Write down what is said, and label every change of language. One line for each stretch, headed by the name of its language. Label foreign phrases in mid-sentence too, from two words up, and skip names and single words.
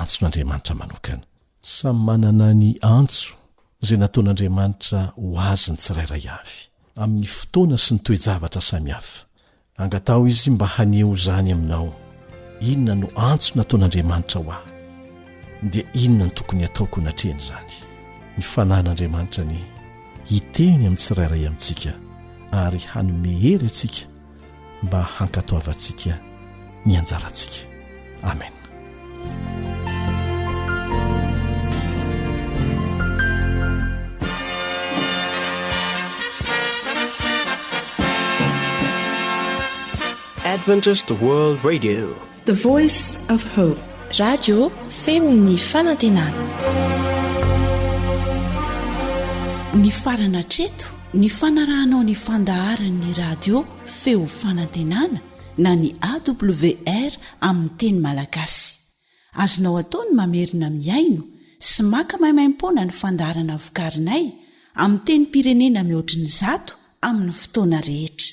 Malagasy: antson'Andriamanitra manokana samy manana ny antso izay nataon'Andriamanitra ho azy ny tsirairay avy amin'ny fotoana sy ny toe-javatra samihafa angatao izy mba haneho izany aminao inona no antso nataon'Andriamanitra ho ahy dia inona ny tokony ataoko natreny izany ny fanahin'Andriamanitra ny hiteny amin'ny tsirairay amintsika ary hanome hery antsika mba hankatoavantsika ny anjarantsika amen
English: Adventist World Radio, the voice of hope.
Malagasy: Radio feony fanantenana. Ny farana treto, ny fanarahanao ny fandaharan'ny radio feo fanantenana na ny AWR amin'ny teny malagasy. Azonao ataony mamerina miaino sy maka maimaimpoana ny fandaharana vokarinay amin'ny teny pirenena mihoatriny 100 amin'ny fotoana rehetra.